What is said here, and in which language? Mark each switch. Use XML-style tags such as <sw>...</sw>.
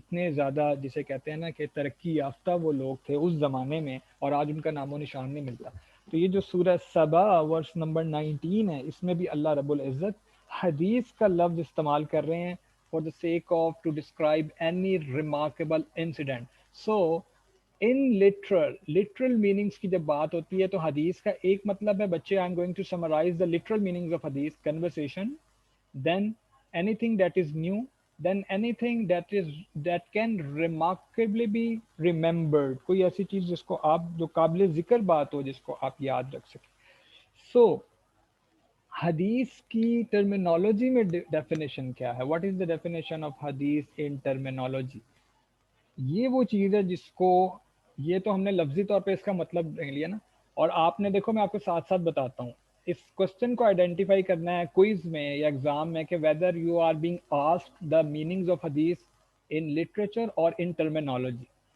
<ur>اتنے زیادہ جسے کہتے ہیں نا کہ ترقی یافتہ وہ لوگ تھے اس زمانے میں، اور آج ان کا نام و نشان نہیں ملتا. تو یہ جو سورہ سبا ورس نمبر 19 ہے، اس میں بھی اللہ رب العزت حدیث کا لفظ استعمال کر رہے ہیں</ur> <en>for the sake of to describe any remarkable incident.</en> <ur>So in literal meanings کی جب بات ہوتی ہے تو حدیث کا ایک مطلب ہے بچے</ur> <en>I'm going to summarize the literal meanings of حدیث: conversation, then anything that is new, then anything that can remarkably be remembered.</en> <ur>کوئی ایسی چیز جس کو آپ جو قابل ذکر بات ہو جس کو آپ یاد رکھ سکیں. So حدیث کی ٹرمینالوجی میں ڈیفینیشن کیا ہے؟</ur> <en>What is the definition of حدیث in terminology?</en> <ur>یہ وہ چیز ہے جس کو، یہ تو ہم نے لفظی طور پہ اس کا مطلب لے لیا نا، اور آپ نے دیکھو میں آپ کو ساتھ ساتھ بتاتا ہوں اس کوشچن کو آئیڈینٹیفائی کرنا ہے کوئز میں یا ایگزام میں کہ</ur> <en>Whether you are being asked the meanings of حدیث in literature اور in terminology.</en>